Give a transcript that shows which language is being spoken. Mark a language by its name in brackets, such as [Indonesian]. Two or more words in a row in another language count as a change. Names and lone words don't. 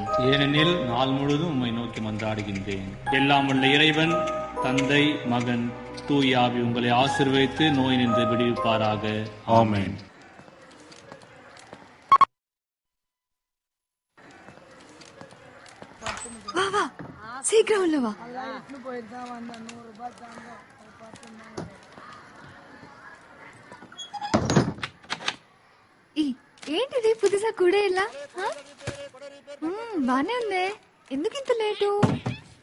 [Tamil] ஏனெனில் நாள் முழுதும் உம்மை நோக்கி மன்றாடுகின்றேன். எல்லாம் உள்ள இறைவன், தந்தை, மகன், தூய ஆவி உங்களை ஆசீர்வதித்து நோய் நின்று விடுவிப்பாராக. ஆமென். வா வா, சீக்கிரம் உள்ள வா. [Telugu] ఏంటిది పుదుసా కూడా ఇలా బానే ఉంది. ఎందుకు ఇంత లేటు?